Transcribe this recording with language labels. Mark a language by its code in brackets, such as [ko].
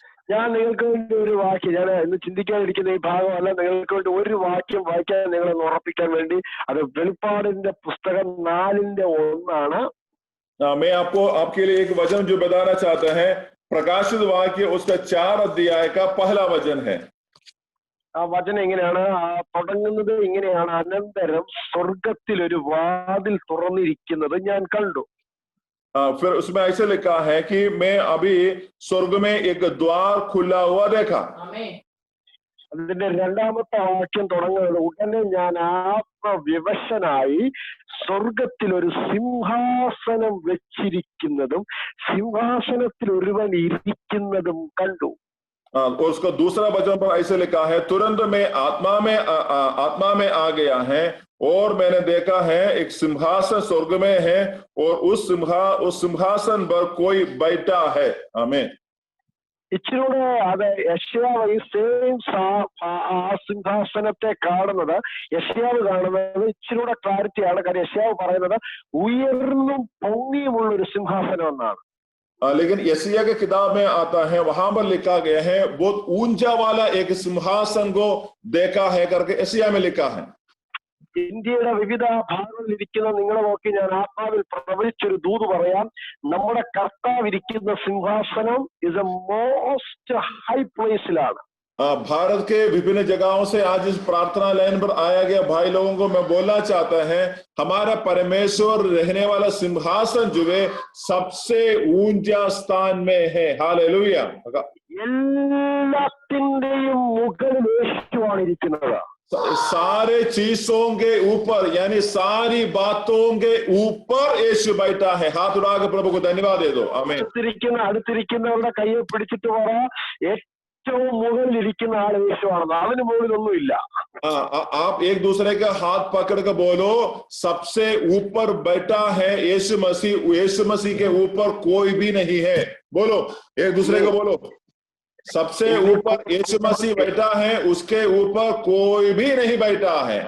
[ml] ഞാൻ നിങ്ങൾക്ക് വേണ്ടി ഒരു വാക്യം, ഞാൻ ഇന്ന് ചിന്തിക്കാതിരിക്കുന്ന ഈ ഭാഗമല്ല, നിങ്ങൾക്ക് വേണ്ടി ഒരു വാക്യം വായിക്കാൻ നിങ്ങളെ ഉറപ്പിക്കാൻ വേണ്ടി. അത് വെളിപ്പാടിന്റെ പുസ്തകം 4:1. [hi] मैं आपके लिए एक वचन जो बताना चाहता है, प्रकाशित वाक्य उसका 4 अध्याय का पहला वचन है। [ml] ആ വചനം ഇങ്ങനെയാണ്, തുടങ്ങുന്നത് ഇങ്ങനെയാണ്: അനന്തരം സ്വർഗത്തിൽ ഒരു വാതിൽ തുറന്നിരിക്കുന്നത് ഞാൻ കണ്ടു. [hi] फिर उसमें ऐसे लिखा है कि मैं अभी स्वर्ग में एक द्वार खुला हुआ देखा। [ml] അതിന്റെ 2ാമത്തെ വാക്യം തുടങ്ങുന്നത്, ഉടനെ ഞാൻ ആത്മവിവശനായി സ്വർഗത്തിൽ ഒരു സിംഹാസനം വെച്ചിരിക്കുന്നതും സിംഹാസനത്തിൽ ഒരുവൻ ഇരിക്കുന്നതും കണ്ടു. [hi] और उसका दूसरा वचन पर ऐसे लिखा है, तुरंत मैं आत्मा में आ गया है और मैंने देखा है एक सिंहासन स्वर्ग में है और उस सिंहासन पर कोई बैठा है। आमीन। [ml] ഇച്ചിരൂടെ അത് യെശയ്യാവ് ഈ സെയിം ആ സിംഹാസനത്തെ കാണുന്നത്, യെശയ്യാവ് കാണുന്നത് ഇച്ചിരൂടെ ക്ലാരിറ്റിയാണ്. കാര്യം യെശയ്യാവ് പറയുന്നത് ഉയർന്നും പൊങ്ങിയുമുള്ള ഒരു സിംഹാസനം എന്നാണ്. [hi] लेकिन यशायाह के किताब में आता है, वहां पर लिखा गया है बहुत ऊंचा वाला एक सिंहासन को देखा है करके यशायाह में लिखा है। [ml] ഇന്ത്യയുടെ വിവിധ ഭാഗങ്ങളിൽ ഇരിക്കുന്ന നിങ്ങളെ നോക്കി ഞാൻ ആത്മാവിൽ പ്രവചിച്ചൊരു ദൂത് പറയാം. നമ്മുടെ കർത്താവ് ഇരിക്കുന്ന സിംഹാസനം [en] is a most high [ml] പ്ലേസിലാണ്. [hi] Bharat के विभिन्न जगहों से आज इस प्रार्थना लाइन पर आया गया भाई लोगों को मैं बोलना चाहता है, हमारा परमेश्वर रहने वाला सिंहासन जो है सबसे ऊंचा स्थान में है। हालेलुया। [ml] എല്ലാത്തിന്റെയും മുകളിൽ യേശുവാണ് ഇരിക്കുന്നത്. [hi] सारे चीजों के ऊपर यानी सारी बातों के ऊपर यीशु बैठा है। हाथ उठाकर प्रभु को धन्यवाद दे दो। आमीन। [ml] അടുത്തിരിക്കുന്നവരുടെ കയ്യെ പിടിച്ചിട്ട് പറ, ഏറ്റവും മുകളിൽ ഇരിക്കുന്ന ആൾ യേശുവാണെന്ന്. അവന് മുകളിലൊന്നുമില്ല. [hi] आप एक दूसरे का हाथ पकड़ कर बोलो, सबसे ऊपर बैठा है यीशु मसीह। यीशु मसीह के ऊपर कोई भी नहीं है। बोलो, एक दूसरे को बोलो, सबसे ऊपर यीशु मसीह बैठा है, उसके ऊपर कोई भी नहीं बैठा है।